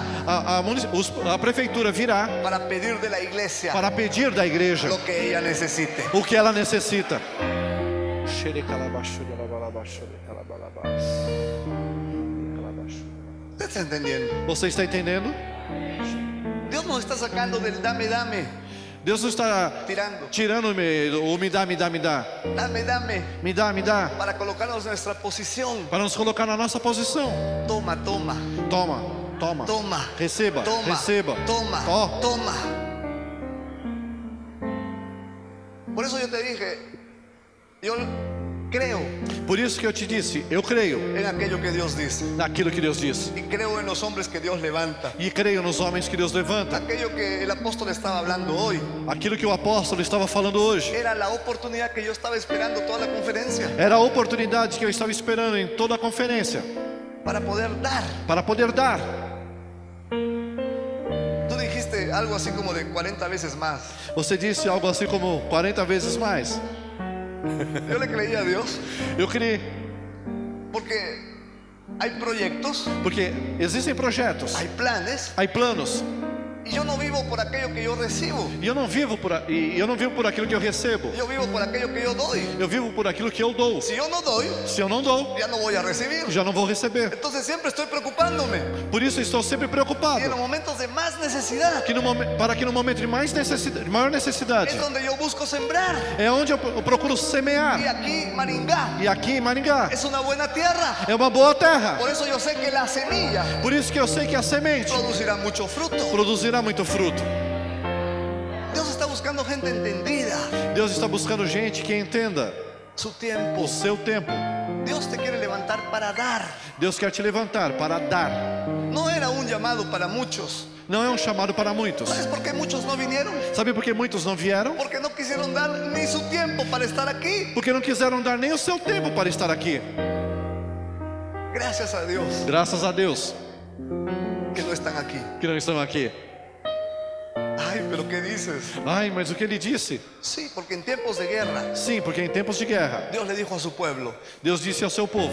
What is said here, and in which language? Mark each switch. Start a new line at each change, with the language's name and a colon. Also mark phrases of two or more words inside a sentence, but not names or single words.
Portuguese: a prefeitura virá
Spanish: para pedir de la iglesia
Portuguese: para pedir da igreja
Spanish: lo que ella necesite.
Portuguese: o que ela necessita.
Spanish: ¿Usted está entendiendo?
Portuguese: Você está entendendo?
Spanish: Dios nos está sacando del dame,
Portuguese: Deus não está tirando tirando o me dá,
Spanish: dame,
Portuguese: me dá,
Spanish: para colocarnos en nuestra posición.
Portuguese: para nos colocar na nossa posição.
Spanish: Toma,
Portuguese: Toma, receba, receba.
Spanish: toma.
Portuguese: Ó,
Spanish: Por eso yo te dije, yo creo
Portuguese: por isso que eu te disse, eu creio
Spanish: en aquello que Dios dice
Portuguese: naquilo que Deus disse
Spanish: y creo en los hombres que Dios levanta.
Portuguese: e creio nos homens que Deus levanta.
Spanish: Aquello que el apóstol estaba hablando hoy
Portuguese: Aquilo que o apóstolo estava falando hoje
Spanish: era la oportunidad que yo estaba esperando toda la conferencia
Portuguese: era a oportunidade que eu estava esperando em toda a conferência
Spanish: para poder dar.
Portuguese: para poder dar.
Spanish: Tú dijiste algo así como de 40 veces más.
Portuguese: Você disse algo assim como 40 vezes mais.
Spanish: Yo le creí a Dios
Portuguese: Eu criei,
Spanish: porque hay proyectos,
Portuguese: porque existem projetos,
Spanish: hay planes
Portuguese: há planos,
Spanish: y yo no vivo por aquello que yo recibo.
Portuguese: e eu não vivo por aquilo que eu recebo.
Spanish: Yo vivo por aquello que yo doy.
Portuguese: Eu vivo por aquilo que eu dou.
Spanish: Si yo no doy,
Portuguese: Se eu não dou,
Spanish: ya no voy a recibir.
Portuguese: já não vou receber.
Spanish: Entonces siempre estoy preocupándome.
Portuguese: Por isso estou sempre
Spanish: Y
Portuguese: preocupado
Spanish: en los momentos de más necesidad
Portuguese: para que no momento de maior necessidade
Spanish: es donde yo busco sembrar.
Portuguese: é onde eu procuro semear.
Spanish: Y aquí Maringá
Portuguese: E aqui em Maringá
Spanish: es una buena tierra.
Portuguese: é uma boa terra.
Spanish: Por eso yo sé que la semilla
Portuguese: Por isso que eu sei que a semente
Spanish: producirá mucho fruto.
Portuguese: produzirá muito fruto.
Spanish: Dios está buscando gente entendida.
Portuguese: Deus está buscando gente que entenda
Spanish: Su tiempo.
Portuguese: o seu tempo.
Spanish: Dios te quiere levantar para dar.
Portuguese: Deus quer te levantar para dar.
Spanish: No era un llamado para muchos.
Portuguese: Não é um chamado para muitos.
Spanish: ¿Sabes por qué muchos no vinieron?
Portuguese: Sabe por que muitos não vieram?
Spanish: Porque no quisieron dar ni su tiempo para estar aquí.
Portuguese: Porque não quiseram dar nem o seu tempo para estar aqui.
Spanish: Gracias a Dios
Portuguese: Graças a Deus
Spanish: que no están aquí.
Portuguese: que não estão aqui.
Spanish: Ay, pero ¿qué dices?
Portuguese: Ai, mas o que ele disse?
Spanish: Sí, porque en tiempos de guerra,
Portuguese: Sim, porque em tempos de guerra,
Spanish: Dios le dijo a su pueblo,
Portuguese: Deus disse ao seu povo,